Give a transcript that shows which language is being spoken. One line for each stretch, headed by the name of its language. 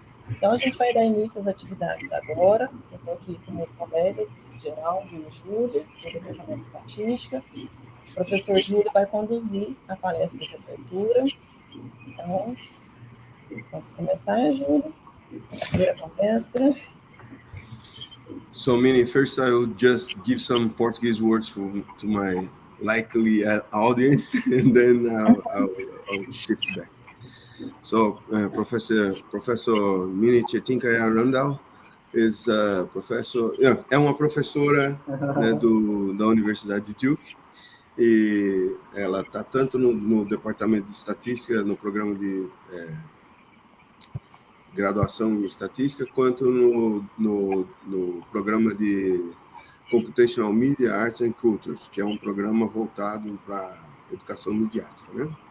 Portuguese: Então, a gente vai dar início às atividades agora. Eu estou aqui com meus colegas, Geraldo e o Júlio, do Departamento de Estatística. O professor Júlio vai conduzir a palestra de abertura. Então, vamos começar, Júlio. A primeira palestra.
English: So, Minnie, first I will just give some Portuguese words to my likely audience, and then I'll shift back. So,
Portuguese: Professor Minnie Chetinkaya Randall is é uma professora, né, da Universidade de Duke, e ela está tanto no departamento de estatística, no programa de graduação em estatística, quanto no programa de Computational Media, Arts and Cultures, que é um programa voltado para educação midiática, né?